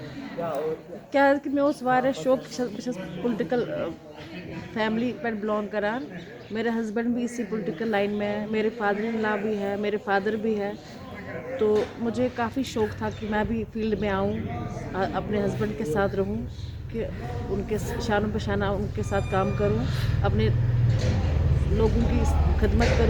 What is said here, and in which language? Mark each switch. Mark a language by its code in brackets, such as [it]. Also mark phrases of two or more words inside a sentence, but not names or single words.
[ks] کیٛازِ کہِ مےٚ اوس واریاہ شوق بہٕ چھَس [en] political family [ks] پٮ۪ٹھ بِلانٛگ کران. [ur] میرے ہسبینڈ بھی اسی پولیٹیکل لائن میں ہے, میرے [en] father in law [ur] بھی ہے, میرے فادر بھی ہے. تو مجھے کافی شوق تھا کہ میں بھی فیلڈ میں آؤں, اپنے ہسبینڈ کے ساتھ رہوں, کہ ان کے شانہ بشانہ ان کے ساتھ کام کروں, اپنے لوگوں کی خدمت کروں.